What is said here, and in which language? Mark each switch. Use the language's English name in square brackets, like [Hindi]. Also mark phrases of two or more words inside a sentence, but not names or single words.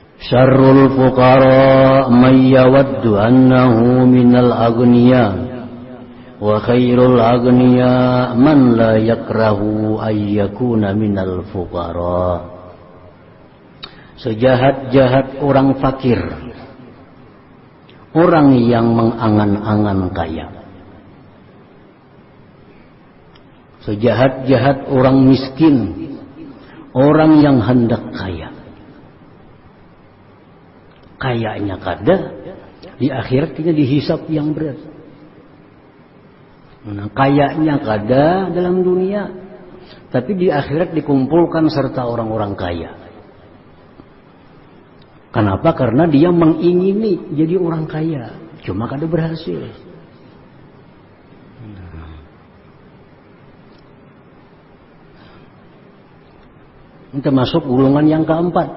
[Arabic] شر الفقراء من يود أنه من الأغنياء وخير الأغنياء من لا يكره أن يكون من الفقراء. [Indonesian] Sejahat-jahat orang fakir, orang yang mengangan-angan kaya. Sejahat-jahat orang miskin, orang yang hendak kaya. [Banjar] Kayanya kada, di akhirat kita dihisap yang berat. Nah, kayanya kada dalam dunia, tapi di akhirat dikumpulkan serta orang-orang kaya. [Indonesian] Kenapa? [Banjar] Karena dia mengingini jadi orang kaya, cuma kada berhasil. [Indonesian] Ini termasuk golongan yang keempat.